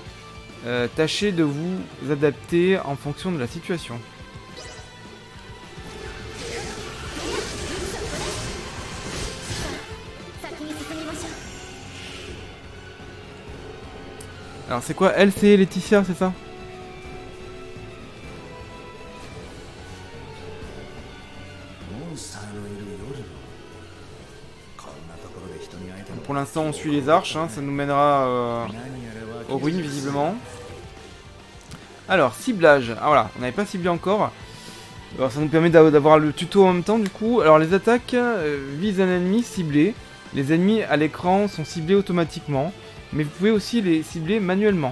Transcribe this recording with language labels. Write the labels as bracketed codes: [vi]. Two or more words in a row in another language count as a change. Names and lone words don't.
[fr] Tâchez de vous adapter en fonction de la situation. Alors c'est quoi? Elle c'est Laetitia, c'est ça? [ja] モンスターのいる夜のこんなところで人に会えても [fr] Pour l'instant on suit les arches, hein, ça nous mènera [ja] 何やらわ [fr] aux ruines visiblement. Alors ciblage, ah voilà, on n'avait pas ciblé encore. Alors ça nous permet d'avoir le tuto en même temps du coup. Alors les attaques visent un ennemi ciblé. Les ennemis à l'écran sont ciblés automatiquement, mais vous pouvez aussi les cibler manuellement.